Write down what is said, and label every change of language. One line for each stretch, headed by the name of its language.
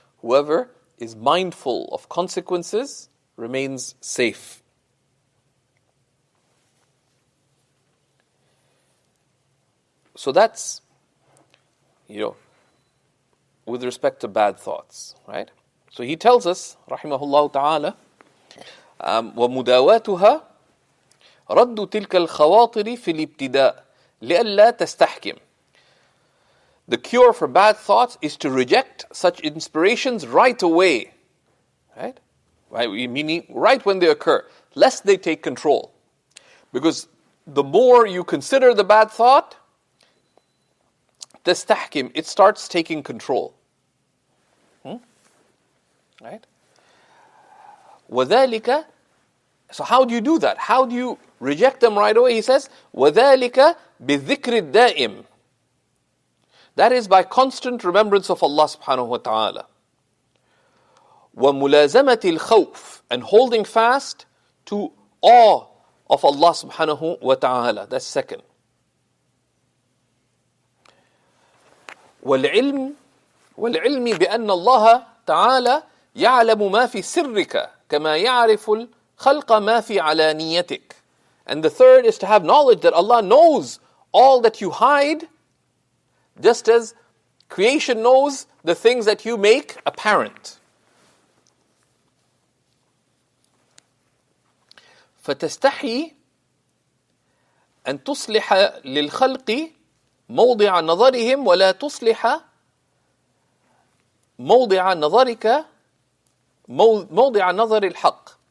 English: Whoever is mindful of consequences remains safe. So that's, with respect to bad thoughts, right? So he tells us,
Arabic: rahimahullah ta'ala, ومداواتها رد تلك الخواطر في الابتداء لئلا تستحكم.
English: The cure for bad thoughts is to reject such inspirations right away, right? Meaning right when they occur, lest they take control. Because the more you consider the bad thought, تستحكم, it starts taking control. Right? وذلك, so how do you do that? How do you reject them right away? He says,
Arabic: وذلك بذكر الدائم.
English: That is by constant remembrance of Allah subhanahu wa ta'ala.
Arabic: وملازمة الخوف,
English: and holding fast to awe of Allah subhanahu wa ta'ala. That's second.
Arabic: والعلم بأن الله تعالى يعلم ما في سرك كما يعرف الخلق ما في علانيتك.
English: And the third is to have knowledge that Allah knows all that you hide, just as creation knows the things that you make apparent.
Arabic: فتستحي أن تصلح للخلق موضع نظرهم ولا تصلح موضع نظرك موضع نظر الحق.